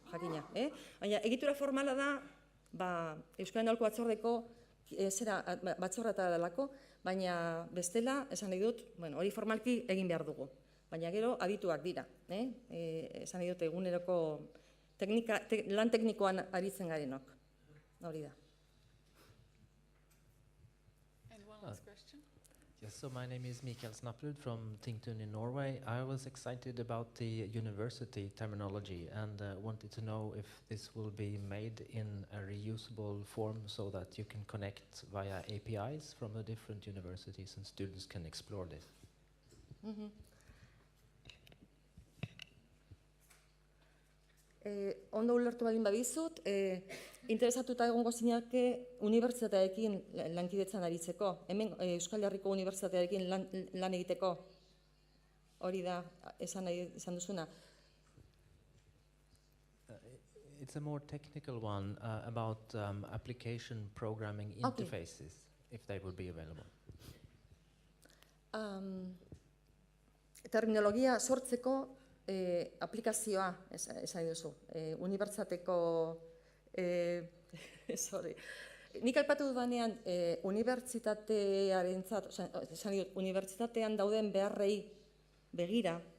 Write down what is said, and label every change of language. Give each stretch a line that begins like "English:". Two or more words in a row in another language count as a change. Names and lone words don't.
Basque: Baina egitura formala da Euskal Aholku Batzordeko batzordeta delako, baina bestela, esan nahi dut, hori formalki egin behar dugu. Baina gero adituak dira, esan nahi dut eguneroko lan teknikoan aritzen garenok. Hori da.
English: And one last question. Yes, so my name is Mikael Snaplud from Tingtun in Norway. I was excited about the university terminology and wanted to know if this will be made in a reusable form so that you can connect via APIs from the different universities and students can explore this.
Basque: Ondo ulertu egin badizut, interesatuta egongo zinake unibertsitatearekin lankidetzan aritzeko, hemen Euskal Herriko unibertsitatearekin lan egiteko, hori da esan duzuna.
English: It's a more technical one about application programming interfaces, if they would be available.
Basque: Terminologia sortzeko aplikazioa, esan duzu, unibertsitateko, nik aipatu dudanean unibertsitatearentzat, esan dut, unibertsitatean dauden beharrei begira,